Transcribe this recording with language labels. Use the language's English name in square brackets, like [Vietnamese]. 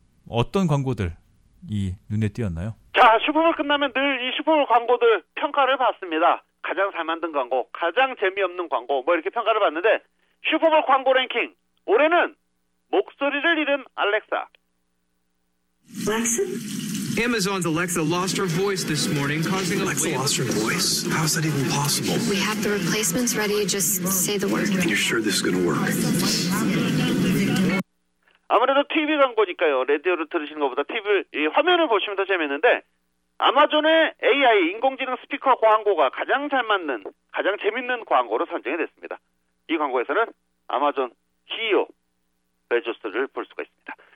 [Korean] 어떤 광고들이 눈에 띄었나요? 자, 슈퍼볼 끝나면 늘 이 슈퍼볼 광고들 평가를 받습니다. 가장 잘 만든 광고, 가장 재미없는 광고 뭐 이렇게 평가를 받는데 슈퍼볼 광고 랭킹 올해는 목소리를 잃은 알렉사. [English] Alexa? Amazon's Alexa lost her voice this morning, causing Alexa a... Alexa lost her voice? How is that even possible? We have the replacements ready, just say the word. And you're sure this is going to work? [Korean] 아무래도 TV 광고니까요. 라디오를 들으시는 것보다 TV를, 이 화면을 보시면 더 재밌는데 아마존의 AI, 인공지능 스피커 광고가 가장 잘 맞는, 가장 재밌는 광고로 선정이 됐습니다. 이 광고에서는 아마존 CEO 베조스를 볼 수가 있습니다.